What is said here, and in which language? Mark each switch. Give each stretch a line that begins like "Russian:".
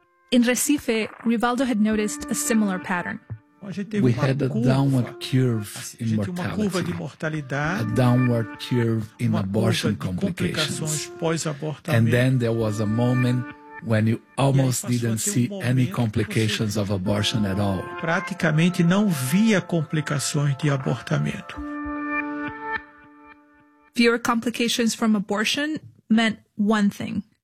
English: In Recife, Rivaldo had noticed a similar pattern. We had a downward curve in mortality, a downward curve in abortion complications. And then there was a moment when you almost didn't see any complications of abortion at all.
Portuguese: Praticamente não via complicações de abortamento.
English: Fewer complications from abortion meant one thing.